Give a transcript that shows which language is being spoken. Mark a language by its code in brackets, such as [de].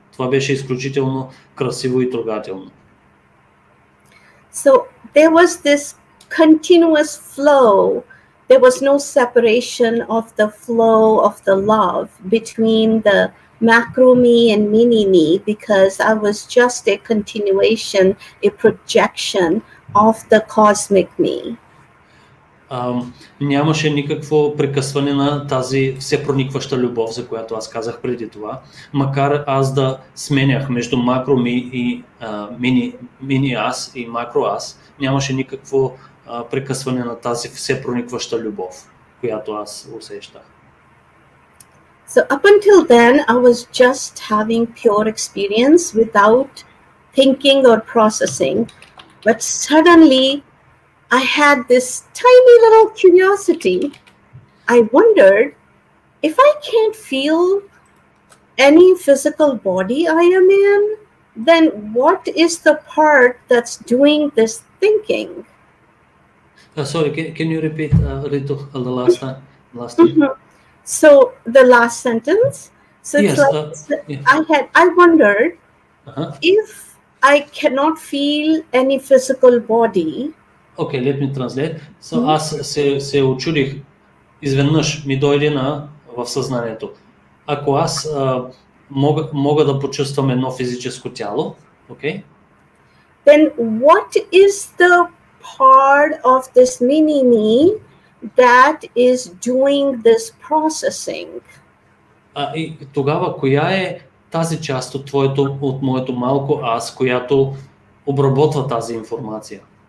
[bg] Това беше изключително красиво и трогателно. [en] So there was this continuous flow. There was no separation of the flow of the love between the macro me and mini me, because I was just a continuation, a projection of the cosmic me. [bg] Нямаше никакво прекъсване на тази всепроникваща любов, за която аз казах преди това, макар аз да сменях между макро ми и мини аз и макро аз, нямаше никакво прекъсване на тази всепроникваща любов, която аз усещах. [en] So up until then, I was just having pure experience without thinking or processing, but suddenly I had this tiny little curiosity. I wondered, if I can't feel any physical body I am in, then what is the part that's doing this thinking? Sorry, can you repeat, Ritu, the last time? Mm-hmm. So the last sentence. So yes, it's like I wondered if I cannot feel any physical body. Okay, let me translate. [bg] So аз се очудих, изведнъж ми дойде в съзнанието. Ако аз мога да почувствам едно физическо тяло, okay? [en] Then what is the part of this mini me that is doing this processing? [bg] И тогава, коя е тази част от моето малко аз, която обработва тази информация?